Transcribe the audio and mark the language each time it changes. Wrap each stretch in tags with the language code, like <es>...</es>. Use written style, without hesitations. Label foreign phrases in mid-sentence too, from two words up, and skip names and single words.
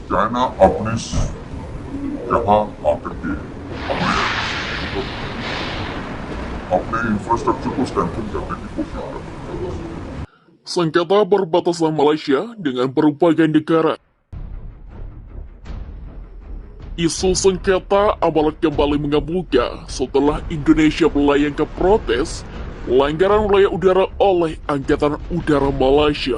<hi>ना यहाँ आकर के अपने इंफ्रास्ट्रक्चर को स्ट्रेंथन करने की कोशिश कर रहे हैं।</hi> <id>Sengketa perbatasan Malaysia dengan berbagai negara. Isu sengketa amalan kembali mengemuka setelah Indonesia melayangkan protes pelanggaran wilayah udara oleh Angkatan Udara Malaysia.</id>